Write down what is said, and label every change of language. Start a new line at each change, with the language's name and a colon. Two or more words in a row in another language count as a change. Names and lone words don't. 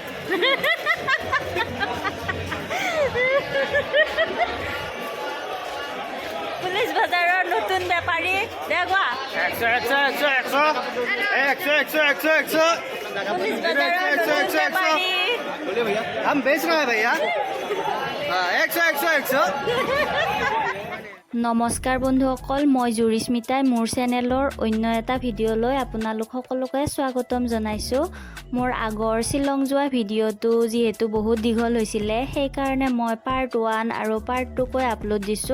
Assamese: পুলিচ বজাৰৰ নতুন বেপাৰী দেখুৱা একশো পুলিচ বজাৰৰ নতুন বেপাৰী
Hindi: बोलिए भैया हम बेच रहे हैं भैया हाँ 100
Assamese: নমস্কাৰ বন্ধুসকল, মই জুৰিস্মিতাই মোৰ চেনেলৰ অন্য এটা ভিডিঅ'লৈ আপোনালোক সকলোকে স্বাগতম জনাইছোঁ। মোৰ আগৰ শ্বিলং যোৱা ভিডিঅ'টো যিহেতু বহুত দীঘল হৈছিলে, সেইকাৰণে মই পাৰ্ট 1 আৰু পাৰ্ট 2 কৈ আপলোড দিছোঁ।